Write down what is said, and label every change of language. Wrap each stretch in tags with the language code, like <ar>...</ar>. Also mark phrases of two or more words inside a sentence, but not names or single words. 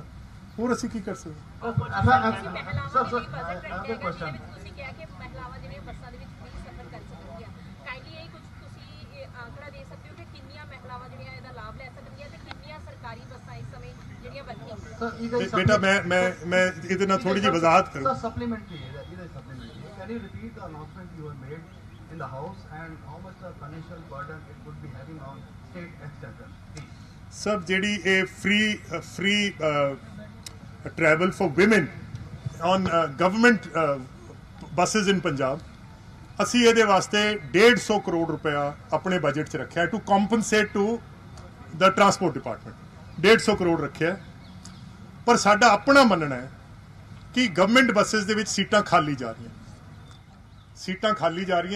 <pa>ਹੋਰ ਅਸੀਂ ਕੀ ਕਰ ਸਕਦੇ? ਬੇਟਾ ਮੈਂ ਇਹਦੇ ਨਾਲ ਥੋੜੀ ਜਿਹੀ ਵਜ਼ਾਹਤ ਕਰੂੰ।</pa> <en>ਸਪਲੀਮੈਂਟਰੀ can you repeat the announcement you have made in the house and how much the financial burden it would be having on state exchequer, please?</en> <pa>ਸਭ ਜਿਹੜੀ ਇਹ</pa> <en>free travel for women on government buses in Punjab,</en> <pa>ਅਸੀਂ ਇਹਦੇ ਵਾਸਤੇ 150 ਕਰੋੜ ਰੁਪਇਆ ਆਪਣੇ ਬਜਟ 'ਚ ਰੱਖਿਆ</pa> <en>to compensate to the transport department.</en> <pa>150 ਕਰੋੜ ਰੱਖਿਆ। ਪਰ ਸਾਡਾ ਆਪਣਾ ਮੰਨਣਾ ਹੈ ਕਿ</pa> <en>government buses</en> <pa>ਦੇ ਵਿੱਚ ਸੀਟਾਂ ਖਾਲੀ ਜਾ ਰਹੀਆਂ, ਸੀਟਾਂ ਖਾਲੀ ਜਾ ਰਹੀਆਂ।</pa>